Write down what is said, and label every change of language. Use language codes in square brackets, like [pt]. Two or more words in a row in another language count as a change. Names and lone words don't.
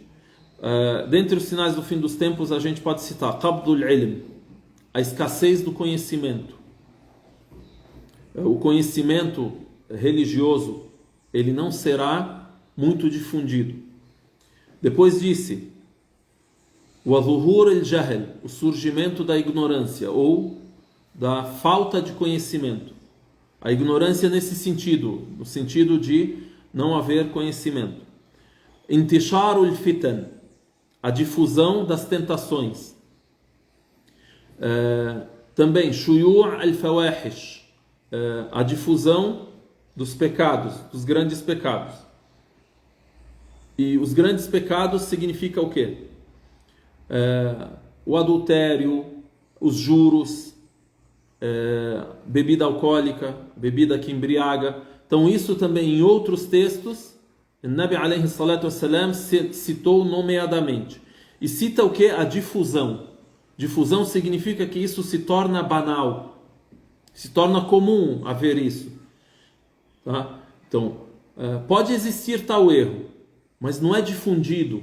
[pt] Dentre os sinais do fim dos tempos, a gente pode citar [ar] قبض العلم, [pt] a escassez do conhecimento. O conhecimento religioso, ele não será muito difundido. Depois disse o [ar] ظهور الجهل, [pt] o surgimento da ignorância ou da falta de conhecimento. A ignorância nesse sentido, no sentido de não haver conhecimento. [ar] انتشار الفتن, [pt] a difusão das tentações. Também [ar] شيوع الفواحش, [pt] a difusão dos pecados, dos grandes pecados. E os grandes pecados significa o quê? O adultério, os juros, bebida alcoólica, bebida que embriaga. Então isso também em outros textos, o Nabi [ar] عليه الصلاة والسلام [pt] citou nomeadamente. E cita o que? A difusão. Difusão significa que isso se torna banal, se torna comum haver isso. Tá? Então, pode existir tal erro, mas não é difundido.